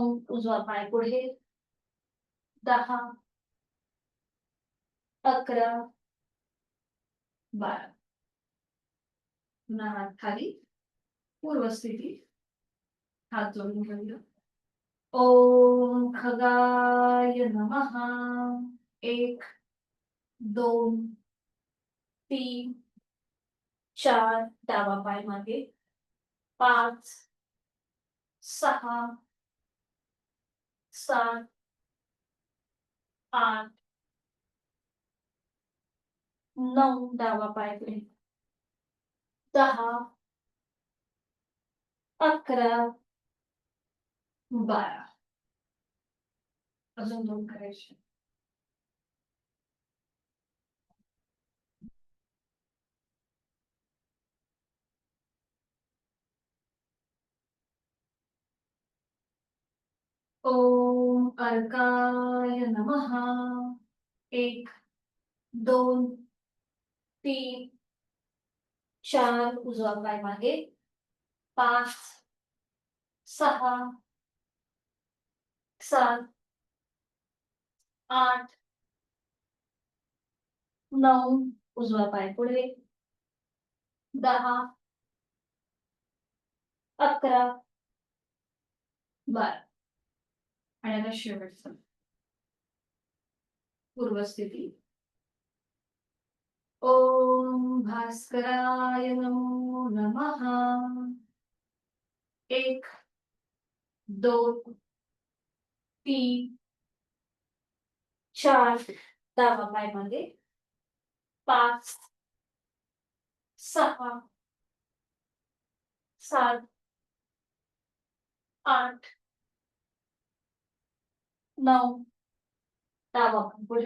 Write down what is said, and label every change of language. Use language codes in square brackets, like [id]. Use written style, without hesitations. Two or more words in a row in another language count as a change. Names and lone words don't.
[mr] उजवा पाय पुढे. 10, 11, 12. पुन्हा हात खाली, पूर्वस्थिती. हात जोडून घेऊया. [sa] ओम खगाय नमः. [mr] एक, दोन, तीन, चार, डावा पाय मागे. पाच, सहा, सात, आठ, नऊ, डावा पाय पुढे. 10, 11, 12. अजून दोन करायचे. [sa] ओम अर्काय नमः. [mr] एक, दोन, तीन, चार, उजवा पाय मागे. पाच, सहा, सात, आठ, नऊ, उजवा पाय पुढे. 10, 11, 12. आणि आता शेवटचं पूर्वस्थिती. [sa] ओम भास्कराय नमो नमः. [mr] एक, दोन, तीन, चार, डावा पाय मागे. पाच, सहा, सात, आठ, नऊ, डावा पाय पुढे.